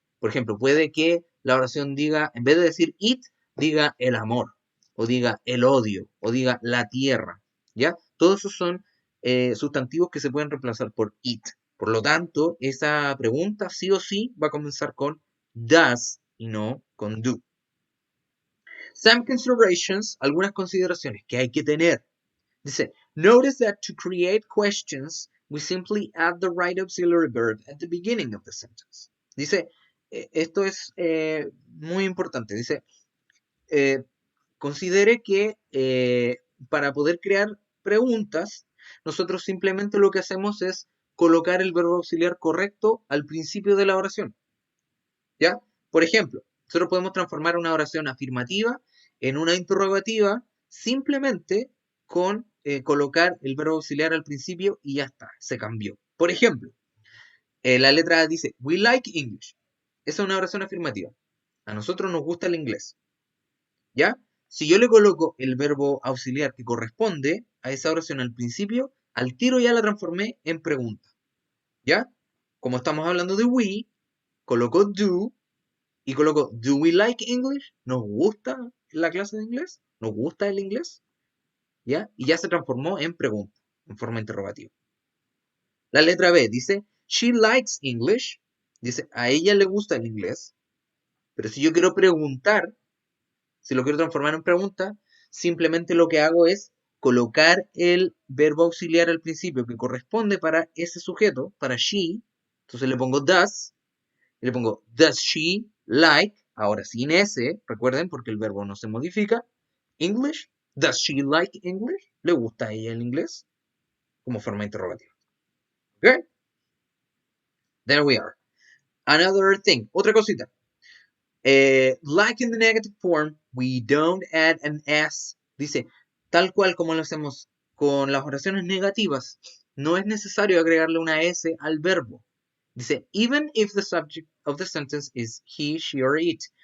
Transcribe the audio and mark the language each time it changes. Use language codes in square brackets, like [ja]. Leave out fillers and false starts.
[es] Por ejemplo, puede que la oración diga, en vez de decir it, diga el amor, o diga el odio, o diga la tierra. ¿Ya? Todos esos son sustantivos que se pueden reemplazar por it. Por lo tanto, esa pregunta sí o sí va a comenzar con does y no con do. [en] Some considerations, [es] algunas consideraciones que hay que tener. [en] Dice, notice that to create questions, we simply add the right auxiliary verb at the beginning of the sentence. [es] Dice, esto es muy importante. Dice, considere que para poder crear preguntas, nosotros simplemente lo que hacemos es colocar el verbo auxiliar correcto al principio de la oración. ¿Ya? Por ejemplo, nosotros podemos transformar una oración afirmativa en una interrogativa simplemente con colocar el verbo auxiliar al principio y ya está, se cambió. Por ejemplo, la letra A dice, [en] we like English. [es] Esa es una oración afirmativa. A nosotros nos gusta el inglés. ¿Ya? Si yo le coloco el verbo auxiliar que corresponde a esa oración al principio, al tiro ya la transformé en pregunta. ¿Ya? Como estamos hablando de we, coloco do y coloco [en] do we like English? [es] ¿Nos gusta la clase de inglés? ¿Nos gusta el inglés? ¿Ya? Y ya se transformó en pregunta, en forma interrogativa. La letra B dice [en] she likes English. [es] Dice a ella le gusta el inglés. Pero si yo quiero preguntar, si lo quiero transformar en pregunta, simplemente lo que hago es colocar el verbo auxiliar al principio que corresponde para ese sujeto, para she. Entonces le pongo does, y le pongo [en] does she like, [es] ahora sin S, recuerden, porque el verbo no se modifica. [en] English, does she like English? [es] ¿Le gusta a ella el inglés? Como forma interrogativa. ¿Ok? [en] There we are. Another thing, [es] otra cosita. [en] Like in the negative form, we don't add an S. [es] Dice, tal cual como lo hacemos con las oraciones negativas, no es necesario agregarle una S al verbo. [en] Dice, even if the subject of the sentence is he, she, or it.